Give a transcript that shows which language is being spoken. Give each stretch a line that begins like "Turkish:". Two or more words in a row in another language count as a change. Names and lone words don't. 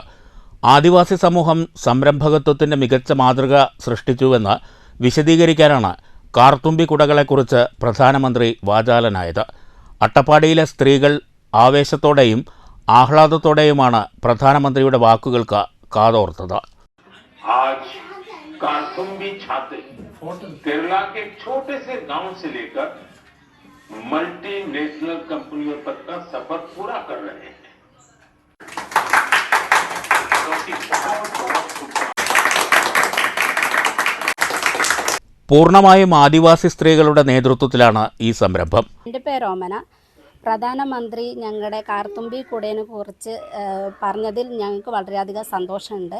Malayalam: ആദിവാസി സമൂഹം സംരംഭകത്വത്തിൻ്റെ മികച്ച മാതൃക സൃഷ്ടിച്ചുവെന്ന് വിശദീകരിക്കാനാണ് കാർത്തുമ്പി കുടകളെക്കുറിച്ച് പ്രധാനമന്ത്രി വാചാലനായത്. അട്ടപ്പാടിയിലെ സ്ത്രീകൾ ആവേശത്തോടെയും ആഹ്ലാദത്തോടെയുമാണ് പ്രധാനമന്ത്രിയുടെ വാക്കുകൾക്ക് കാതോർത്തത്.
Hindi: केरला के छोटे से गांव से लेकर मल्टीनेशनल कंपनियों तक का सफर पूरा कर रहे हैं.
Malayalam: പൂർണ്ണമായും ആദിവാസി സ്ത്രീകളുടെ നേതൃത്വത്തിലാണ് ഈ സംരംഭം. എൻ്റെ പേര് ഓമന. പ്രധാനമന്ത്രി ഞങ്ങളുടെ കാർത്തുമ്പി കുടയെ കുറിച്ച് പറഞ്ഞതിൽ ഞങ്ങൾക്ക് വളരെയധികം സന്തോഷമുണ്ട്.